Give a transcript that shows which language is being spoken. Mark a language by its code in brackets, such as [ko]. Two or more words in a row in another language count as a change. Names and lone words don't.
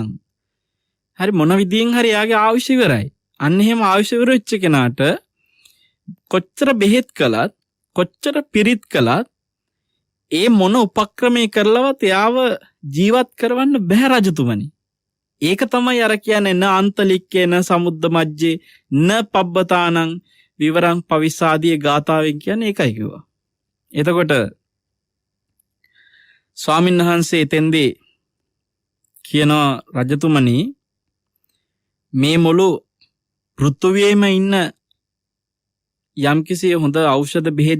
[si] හරි මොන විදියෙන් හරි එයාගේ ආයුෂ ඉවරයි. අන්න එහෙම ආයුෂ ඉවර වෙච්ච කෙනාට කොච්චර බෙහෙත් කළත් කොච්චර පිරිත් කළත් ඒ මොන උපක්‍රමයේ කරලවත් එයාව ජීවත් කරවන්න බැහැ රජතුමනි. ඒක තමයි අර කියන්නේ [pi] න අන්තලික්කේ න සමුද්ද මජ්ජේ න පබ්බතානං විවරං පවිස්සාදී [si] ගාථාවෙන් කියන්නේ ඒකයි කිව්වා. එතකොට ස්වාමීන් වහන්සේ එතෙන්දී කියනවා රජතුමනි මේ මුළු පෘථුවියේම ඉන්න යම්කිසි හොඳ ඖෂධ බෙහෙත්